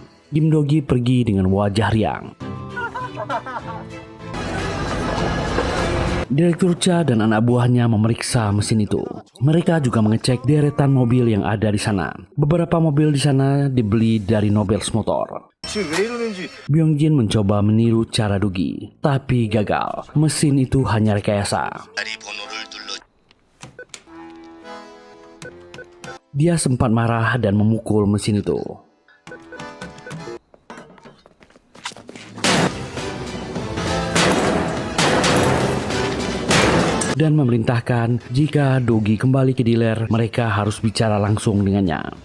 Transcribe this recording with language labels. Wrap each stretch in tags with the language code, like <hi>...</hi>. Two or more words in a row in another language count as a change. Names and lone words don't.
<id>Kim Do-gi pergi dengan wajah riang. Direktur Cha dan anak buahnya memeriksa mesin itu. Mereka juga mengecek deretan mobil yang ada di sana. Beberapa mobil di sana dibeli dari Nobels Motor.</id> <ko>지금 왜 이러는지.</ko> <id>Byung-jin mencoba meniru cara Do-gi, tapi gagal. Mesin itu hanya rekayasa. Dia sempat marah dan memukul mesin itu. Dan memerintahkan jika Do-gi kembali ke dealer, mereka harus bicara langsung dengannya.</id>